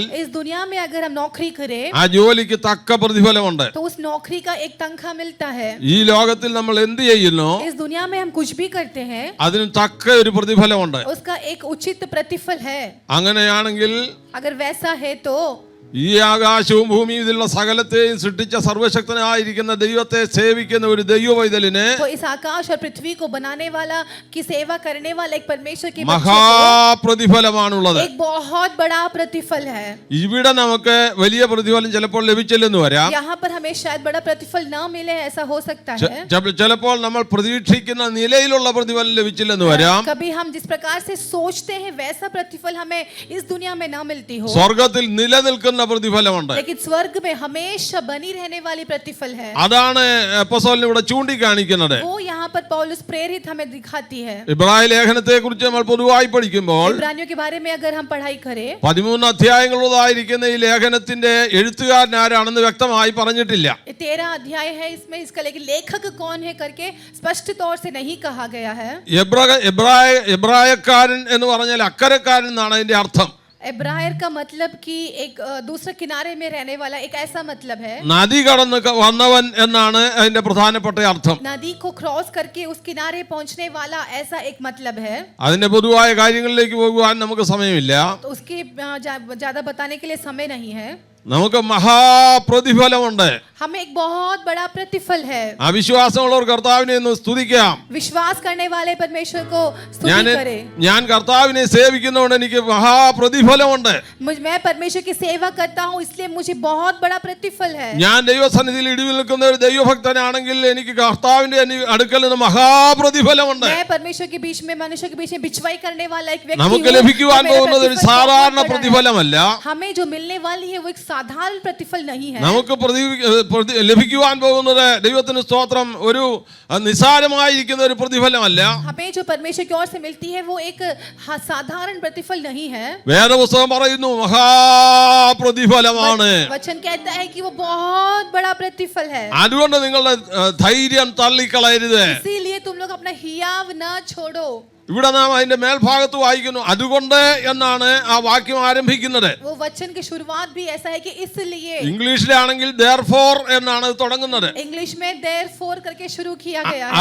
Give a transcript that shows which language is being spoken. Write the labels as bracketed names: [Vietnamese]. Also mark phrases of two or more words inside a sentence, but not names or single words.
[Hindi] इस दुनिया में अगर हम नौकरी करें [Malayalam] ആ ജോലിക്ക് തക്ക പ്രതിഫലമുണ്ട്. [Hindi] तो उस नौकरी का एक तनख्वाह मिलता है. [Malayalam] ഈ ലോകത്തിൽ നമ്മൾ എന്ത് ചെയ്യുന്നു [Hindi] इस दुनिया में हम कुछ भी करते हैं, [Malayalam] അതിന് തക്ക ഒരു പ്രതിഫലമുണ്ട്. [Hindi] उसका एक उचित प्रतिफल है. [Malayalam] അങ്ങനെയാണെങ്കിൽ [Hindi] अगर वैसा है तो [Malayalam] ഈ ആകാശവും ഭൂമിയും ഇതിലുള്ള സകലത്തെയും സൃഷ്ടിച്ച സർവശക്തനായിരിക്കുന്ന ദൈവത്തെ സേവിക്കുന്ന ഒരു ദൈവവൈതലിന് [Hindi] तो इस आकाश और पृथ्वी को बनाने वाला की सेवा करने वाला एक परमेश्वर के बच्चे को [Malayalam] മഹാപ്രതിഫലമാണുള്ളത്. [Hindi] एक बहुत बड़ा प्रतिफल है. [Malayalam] ഇവിടെ നമുക്ക് വലിയ പ്രതിഫലം ചിലപ്പോൾ ലഭിച്ചില്ലെന്ന് വരാം. [Hindi] यहाँ पर हमें शायद बड़ा प्रतिफल न मिले, ऐसा हो सकता है. [Malayalam] ചിലപ്പോൾ നമ്മൾ പ്രതീക്ഷിക്കുന്ന നിലയിലുള്ള പ്രതിഫലം ലഭിച്ചില്ലെന്ന് വരാം. [Hindi] कभी हम जिस प्रकार से सोचते हैं वैसा प्रतिफल हमें इस दुनिया में न मिलती हो, [Malayalam] സ്വർഗത്തിൽ നിലനിൽക്കുന്ന പ്രതിഫലമുണ്ട്. [Hindi] लेकिन स्वर्ग में हमेशा बनी रहने वाली प्रतिफल है. [Malayalam] അതാണ് അപ്പോസ്തലൻ ഇവിടെ ചൂണ്ടിക്കാണിക്കുന്നത്. [Hindi] वो यहाँ पर पौलुस प्रेरित हमें दिखाती है. [Malayalam] ഇബ്രായ ലേഖനത്തെ കുറിച്ച് നമ്മൾ പൊതുവായി പഠിക്കുമ്പോൾ [Hindi] इब्रानियों के बारे में अगर हम पढ़ाई करें, [Malayalam] 13 അധ്യായങ്ങളുള്ളതായിരിക്കുന്ന ഈ ലേഖനത്തിന്റെ എഴുത്തുകാരൻ ആരാണെന്ന് വ്യക്തമായി പറഞ്ഞിട്ടില്ല. [Hindi] 13 अध्याय है इसमें, इसका लेकिन लेखक कौन है करके स्पष्ट तौर से नहीं कहा गया है. [Malayalam] എബ്രായക്കാരൻ എന്ന് പറഞ്ഞാൽ അക്കരക്കാരൻ എന്നാണ് അതിന്റെ അർത്ഥം. [Hindi] एब्रायर का मतलब कि एक दूसरे किनारे में रहने वाला, एक ऐसा मतलब है. [Malayalam] നദി കടന്ന് വന്നവൻ എന്നാണ് അതിന്റെ പ്രധാനപ്പെട്ട അർത്ഥം. [Hindi] नदी को क्रॉस करके उस किनारे पहुंचने वाला, ऐसा एक मतलब है. [Malayalam] അതിന്റെ പൊതുവായ കാര്യങ്ങളിലേക്ക് പോകുവാൻ നമുക്ക് സമയമില്ല. [Hindi] तो उसकी ज्यादा बताने के लिए समय नहीं है. [Malayalam] നമുക്ക് മഹാപ്രതിഫലമുണ്ട്. [Hindi] हमें एक बहुत बड़ा प्रतिफल है. [Malayalam] അവിശ്വാസമുള്ളവർ കർത്താവിനെ ഒന്ന് സ്തുതിക്കാം. [Hindi] विश्वास करने वाले परमेश्वर को स्तुति करें. [Malayalam] ഞാൻ കർത്താവിനെ സേവിക്കുന്നതുകൊണ്ട് എനിക്ക് മഹാപ്രതിഫലമുണ്ട്. [Hindi] मैं परमेश्वर की सेवा करता हूँ इसलिए मुझे बहुत बड़ा प्रतिफल है. [Malayalam] ഞാൻ ദൈവസന്നിധിയിൽ ഇടിവിൽ നിൽക്കുന്ന ഒരു ദൈവഭക്തനാണെങ്കിൽ എനിക്ക് കർത്താവിന്റെ അടുക്കൽ നിന്ന് മഹാപ്രതിഫലമുണ്ട്. [Hindi] मैं परमेश्वर के बीच में, मनुष्य के बीच में बिचवाई करने वाला एक व्यक्ति [Malayalam] നമുക്ക് [Hindi] हूँ. [Malayalam] ലഭിക്കുവാൻ പോകുന്നത് ഒരു സാധാരണ പ്രതിഫലമല്ല. [Hindi] हमें जो मिलने वाली है वो एक साधारण प्रतिफल नहीं है। [Malayalam] നമുക്ക് ലഭിക്കുവാൻ പോകുന്നത് ദൈവത്തിന് സ്തോത്രം ഒരു നിസ്സാരമായിരിക്കുന്ന ഒരു പ്രതിഫലമല്ല. [Hindi] हमें जो परमेश्वर की ओर से मिलती है वो एक साधारण प्रतिफल नहीं है। [Malayalam] വേദപുസ്തകം പറയുന്നു മഹാപ്രതിഫലമാണ്. [Hindi] वचन कहता है कि वो बहुत बड़ा प्रतिफल है। [Malayalam] അതുകൊണ്ട് നിങ്ങളുടെ ധൈര്യം തള്ളിക്കളയരുത്. [Hindi] इसीलिए तुम लोग अपना हियाव न छोड़ो। [Malayalam] ഇവിടെ നാം അതിന്റെ മേൽഭാഗത്ത് വായിക്കുന്നു അതുകൊണ്ട് എന്നാണ് ആ വാക്യം ആരംഭിക്കുന്നത്. [Hindi] वो वचन की शुरुआत भी ऐसा है कि इसलिए। [Malayalam] ഇംഗ്ലീഷിലാണെങ്കിൽ therefore എന്നാണ് തുടങ്ങുന്നത്. [Hindi] इंग्लिश में therefore करके शुरू किया गया है।